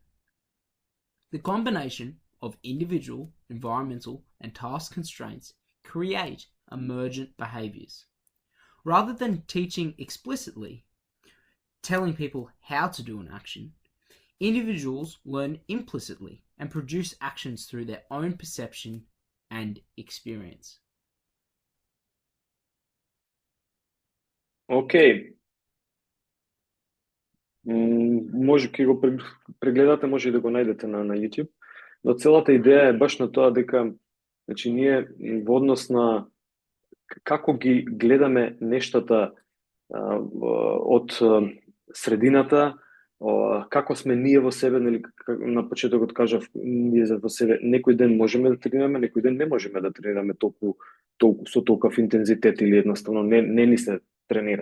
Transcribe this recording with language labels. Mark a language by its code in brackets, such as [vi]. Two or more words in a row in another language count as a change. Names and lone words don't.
[en] The combination of individual, environmental, and task constraints create emergent behaviors. Rather than teaching explicitly, telling people how to do an action, individuals learn implicitly and produce actions through their own perception and experience. [mk] Океј. Може ќе го прегледате, може и да го најдете на YouTube, но целата идеја е баш на тоа дека значи ние во однос на како ги гледаме нештата од средината, како сме ние во себе, нели, на почетокот кажав, ние во себе некој ден можеме да тренираме, некој ден не можеме да тренираме толку со толков интензитет или едноставно не ни се тренира.